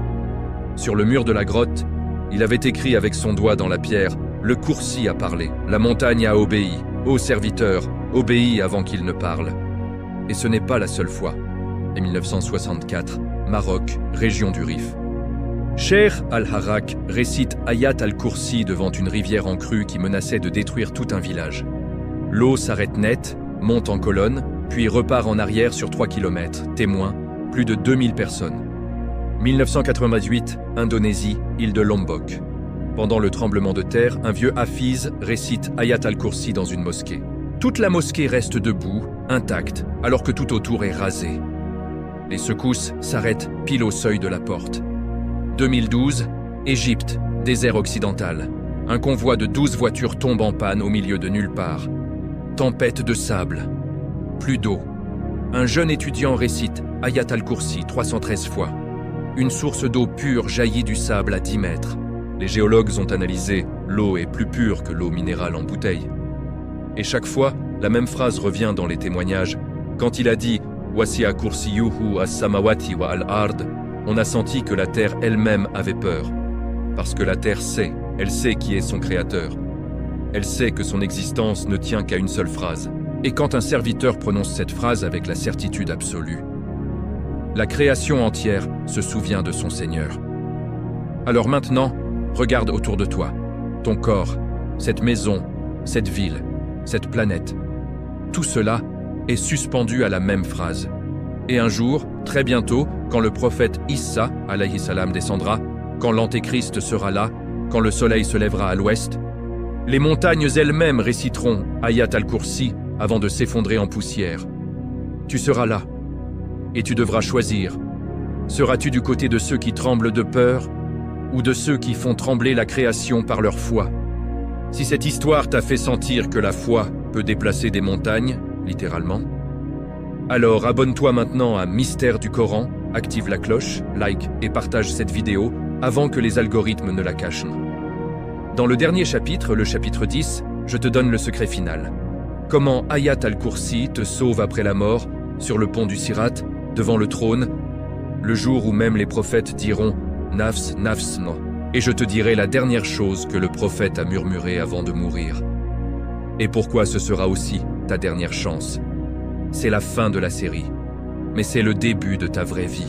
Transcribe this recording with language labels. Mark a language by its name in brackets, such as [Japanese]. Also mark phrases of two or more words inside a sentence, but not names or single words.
[French] Sur le mur de la grotte, il avait écrit avec son doigt dans la pierre « Le Kursi a parlé, la montagne a obéi, ô serviteur, obéis avant qu'il ne parle ». Et ce n'est pas la seule fois. En 1964, Maroc, région du Rif. Cheikh Al-Harak récite Ayat al-Kursi devant une rivière en crue qui menaçait de détruire tout un village. L'eau s'arrête net, monte en colonne, puis repart en arrière sur 3 km. Témoins, plus de 2000 personnes. 1998, Indonésie, île de Lombok. Pendant le tremblement de terre, un vieux hafiz récite Ayat al-Kursi dans une mosquée. Toute la mosquée reste debout, intacte, alors que tout autour est rasé. Les secousses s'arrêtent pile au seuil de la porte. 2012, Égypte, désert occidental. Un convoi de 12 voitures tombe en panne au milieu de nulle part. Tempête de sable. Plus d'eau. Un jeune étudiant récite Ayat al-Kursi 313 fois. Une source d'eau pure jaillit du sable à 10 mètres. Les géologues ont analysé, l'eau est plus pure que l'eau minérale en bouteille. Et chaque fois, la même phrase revient dans les témoignages. [Arabic] Quand il a dit « وسع كرسيه السماوات و الأرض », [French] on a senti que la terre elle-même avait peur. Parce que la terre sait, elle sait qui est son créateur. Elle sait que son existence ne tient qu'à une seule phrase. Et quand un serviteur prononce cette phrase avec la certitude absolue, la création entière se souvient de son Seigneur. Alors maintenant, regarde autour de toi, ton corps, cette maison, cette ville, cette planète. Tout cela est suspendu à la même phrase. Et un jour, très bientôt, quand le prophète Issa, [Arabic] عليه السلام, [French] descendra, quand l'antéchrist sera là, quand le soleil se lèvera à l'ouest, les montagnes elles-mêmes réciteront Ayat al-Kursi avant de s'effondrer en poussière. Tu seras là, et tu devras choisir. Seras-tu du côté de ceux qui tremblent de peur, ou de ceux qui font trembler la création par leur foi. Si cette histoire t'a fait sentir que la foi peut déplacer des montagnes, littéralement, alors abonne-toi maintenant à Mystère du Coran, active la cloche, like et partage cette vidéo avant que les algorithmes ne la cachent. Dans le dernier chapitre, le chapitre 10, je te donne le secret final. Comment Ayat al-Kursi te sauve après la mort, sur le pont du Sirat, devant le trône, le jour où même les prophètes diront « [Arabic] نفس نفس, [French] no ». Et je te dirai la dernière chose que le prophète a murmuré avant de mourir. Et pourquoi ce sera aussi ta dernière chance. C'est la fin de la série, mais c'est le début de ta vraie vie.